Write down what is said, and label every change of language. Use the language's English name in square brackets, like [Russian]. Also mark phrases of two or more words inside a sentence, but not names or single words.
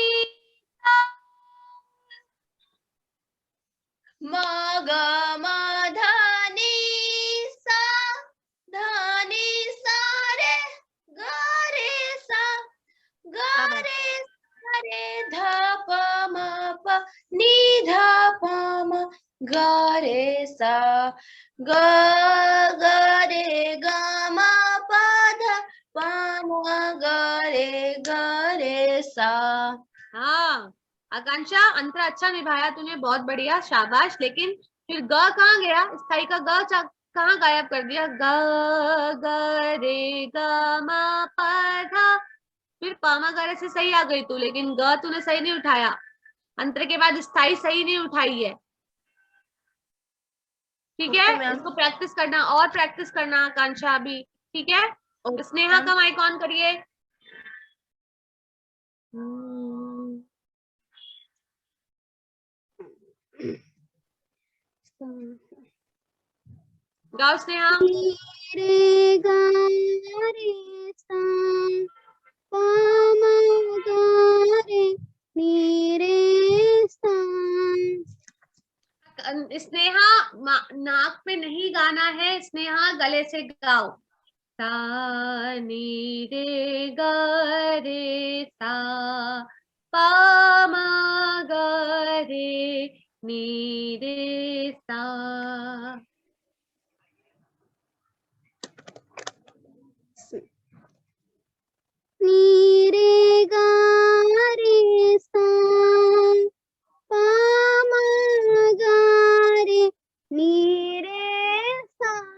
[Hindi] म ग म ध नी सा ध नी सा रे ग रे सा ग रे ध प म प नी ध प म ग रे सा ग ग रे ग म प ध प म ग रे सा। हाँ आकांक्षा, अंतरा अच्छा निभाया तूने, बहुत बढ़िया, शाबाश। लेकिन फिर ग कहाँ गया? स्थाई का ग कहाँ गायब कर दिया? ग ग रे ग म प ध, फिर प म ग रे से सही आ गई तू, लेकिन ग तूने सही नहीं उठाया। अंतर के बाद स्थाई सही नहीं उठाई है। ठीक है, इसको प्रैक्टिस करना और प्रैक्टिस करना आकांक्षा अभी। ठीक है, स्नेहा का [English] mic on [Hindi] करिए। गाओ स्नेहा। रे गा रे सा प म ग रे नी रे सा। स्नेहा नाक पे नहीं गाना है, स्नेहा गले से गाओ। सा नी रे ग रे सा पा मा ग रे नी रे सा। नी रे गा रे सा प म ग रे नी रे सा।